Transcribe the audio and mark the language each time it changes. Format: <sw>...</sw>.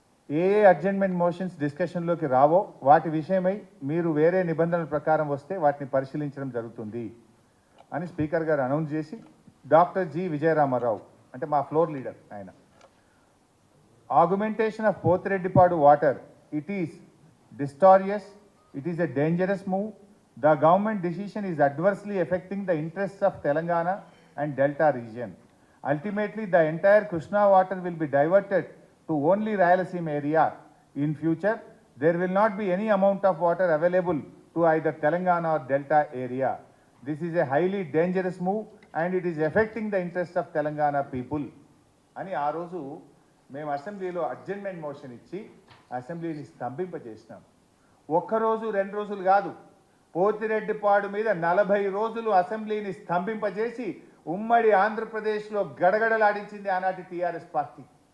<te>ఏ adjournment motions డిస్కషన్లోకి రావో వాటి విషయమై మీరు వేరే నిబంధనల ప్రకారం వస్తే వాటిని పరిశీలించడం జరుగుతుంది అని స్పీకర్ గారు అనౌన్స్ చేసి డాక్టర్ జి విజయరామారావు అంటే మా ఫ్లోర్ లీడర్ ఆయన</te> <en>Augmentation of Pothireddypadu water it is disastrous, it is a dangerous move. The government decision is adversely affecting the interests of Telangana and Delta region. Ultimately, the entire Krishna water will be diverted to only Rayalaseema area. In future, there will not be any amount of water available to either Telangana or Delta area. This is a highly dangerous move and it is affecting the interests of Telangana people.</en> <te>అని ఆ రోజు మేము అసెంబ్లీలో adjournment motion ఇచ్చి అసెంబ్లీని స్తంభింపజేసినాం. ఒక్కరోజు 2 రోజులు కాదు, పోతిరెడ్డిపాడు మీద 40 రోజులు అసెంబ్లీని స్తంభింపజేసి ఉమ్మడి ఆంధ్రప్రదేశ్లో గడగడలాడించింది ఆనాటి టీఆర్ఎస్ పార్టీ.</te>